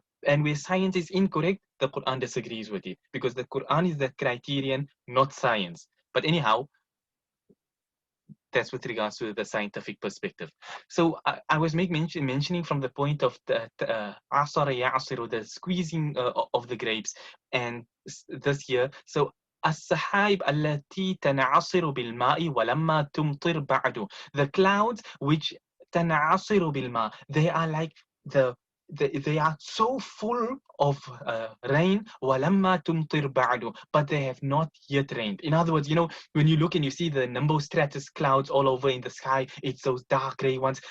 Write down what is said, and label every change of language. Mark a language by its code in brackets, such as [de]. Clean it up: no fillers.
[en] And where science is incorrect, the Quran disagrees with it. Because the Quran is the criterion, not science. But anyhow, that's with regards to the scientific perspective. So I was mentioning from the point of the [ar] asara ya'asiru, [en] the squeezing of the grapes, and this year. [ar] So السحائب التي تنعصر بالماء ولما تمطر بعد. [en] The clouds which [ar] تنعصر بالماء, [en] they are like they are so full of rain [ar] ولما تمطر بعد, [en] but they have not yet rained. In other words, when you look and you see the nimbostratus clouds all over in the sky, it's those dark gray ones.